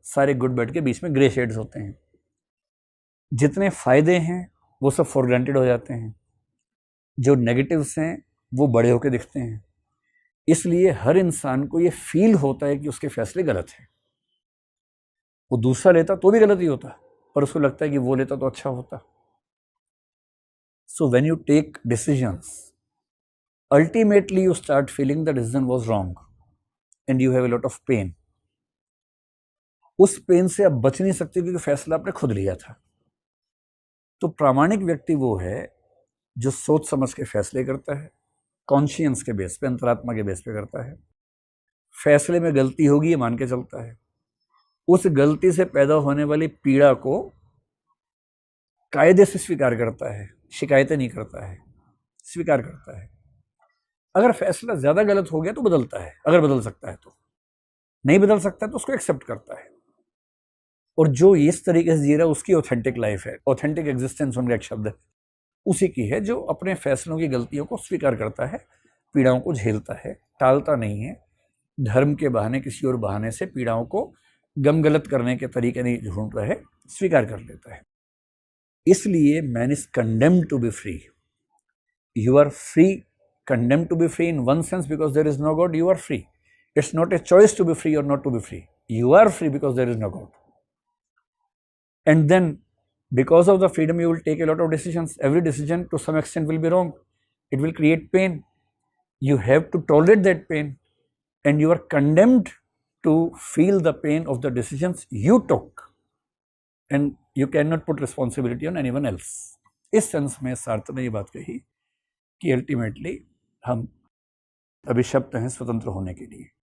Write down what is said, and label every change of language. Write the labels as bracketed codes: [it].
[hi] सारे good bad के बीच में ग्रे शेड्स होते हैं। जितने फायदे हैं वो सब फॉर ग्रांटेड हो जाते हैं, जो नेगेटिव्स हैं वो बड़े होकर दिखते हैं। इसलिए हर इंसान को ये फील होता है कि उसके फैसले गलत हैं। वो दूसरा लेता तो भी गलत ही होता, पर उसको लगता है कि वो लेता तो अच्छा होता। [en] So when you take decisions, ultimately you start feeling the decision was wrong and you have a lot of pain. [hi] उस पेन से आप बच नहीं सकते क्योंकि फैसला आपने खुद लिया था। तो प्रामाणिक व्यक्ति वो है जो सोच समझ के फैसले करता है, कॉन्शियंस के बेस पे, अंतरात्मा के बेस पे करता है। फैसले में गलती होगी ये मान के चलता है, उस गलती से पैदा होने वाली पीड़ा को कायदे से स्वीकार करता है, शिकायतें नहीं करता है, स्वीकार करता है। अगर फैसला ज्यादा गलत हो गया तो बदलता है, अगर बदल सकता है तो, नहीं बदल सकता है तो उसको एक्सेप्ट करता है। और जो इस तरीके से जी रहा है उसकी ऑथेंटिक लाइफ है। ऑथेंटिक एग्जिस्टेंस उनका एक शब्द है, उसी की है जो अपने फैसलों की गलतियों को स्वीकार करता है, पीड़ाओं को झेलता है, टालता नहीं है, धर्म के बहाने किसी और बहाने से पीड़ाओं को गम गलत करने के तरीके नहीं ढूंढ रहा है, स्वीकार कर लेता है। इसलिए [en] Man is condemned to be free. You are free, condemned to be free in one sense because there is no God, you are free. It's not a choice to be free or not to be free. You are free because there is no God. And then because of the freedom you will take a lot of decisions. Every decision to some extent will be wrong. It will create pain. You have to tolerate that pain and you are condemned to feel the pain of the decisions you took and you cannot put responsibility on anyone else. [hi] इस sense में सार्थक ने ये बात कही कि ultimately हम अभिशप्त हैं स्वतंत्र होने के लिए।